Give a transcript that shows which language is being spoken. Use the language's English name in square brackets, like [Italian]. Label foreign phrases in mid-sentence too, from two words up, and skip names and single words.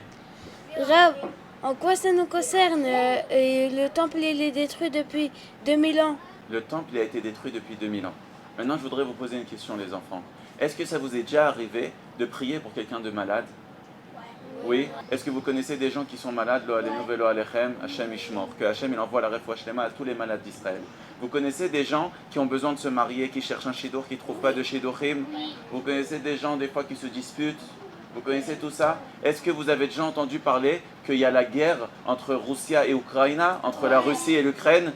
[French] Rav, en quoi ça nous concerne? Le temple il est détruit depuis 2000 ans. Le temple il a été détruit depuis 2000 ans. Maintenant, je voudrais vous poser une question, les enfants. Est-ce que ça vous est déjà arrivé de prier pour quelqu'un de malade? Oui. Est-ce que vous connaissez des gens qui sont malades? [Hebrew] לא עלינו ולא עליכם, השם ישמור. [French] Que Hachem il envoie la [Hebrew] רפואה שלמה [French] à tous les malades d'Israël. Vous connaissez des gens qui ont besoin de se marier, qui cherchent un shidur, qui ne trouvent pas de shidurim? Vous connaissez des gens, des fois, qui se disputent? Vous connaissez tout ça? Est-ce que vous avez déjà entendu parler qu'il y a la guerre entre Russie et Ukraine, entre la Russie et l'Ukraine?